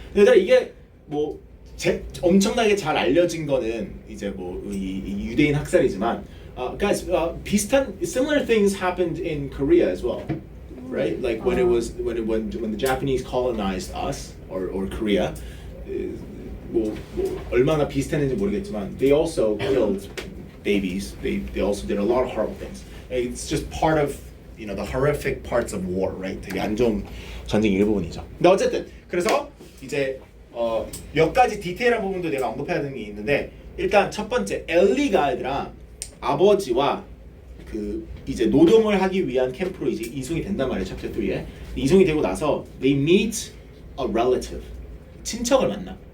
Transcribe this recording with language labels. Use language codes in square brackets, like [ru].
[ko] 근데 이게 뭐 엄청나게 잘 알려진 거는 이제 뭐 이 유대인 학살이지만, guys, 비슷한 [en] similar things happened in Korea as well, right? Like when the Japanese colonized us or Korea. [ko] 뭐 얼마나 비슷했는지 모르겠지만 [en] they also killed babies. They also did a lot of horrible things. It's just part of the horrific parts of war, right? [ko] 되게 안 좋은 전쟁 일부분이죠. 근데 어쨌든 그래서 이제 몇 가지 디테일한 부분도 내가 언급해야 되는 게 있는데 일단 첫 번째 엘리가 얘들아 아버지와 그 이제 노동을 하기 위한 캠프로 이제 이송이 된단 말이에요. 챕터 3에 이송이 되고 나서 [en] they meet a relative [ko] 친척을 만나.